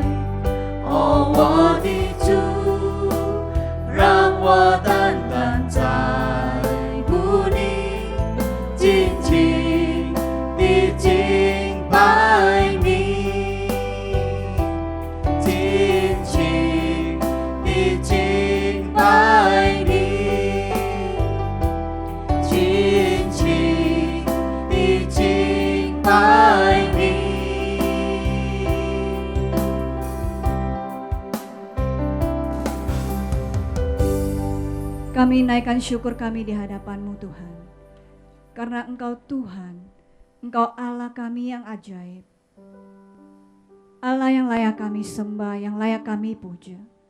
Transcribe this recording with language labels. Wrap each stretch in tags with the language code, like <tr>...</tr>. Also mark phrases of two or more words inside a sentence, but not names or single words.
<zh>哦，我的主，让我单单在乎你，紧紧地敬拜你，紧紧地敬拜你，紧紧地敬拜你。</zh> <id>Kami naikkan syukur kami di hadapan-Mu Tuhan. Karena Engkau Tuhan, Engkau Allah kami yang ajaib. Allah yang layak kami sembah, yang layak kami puja.</id>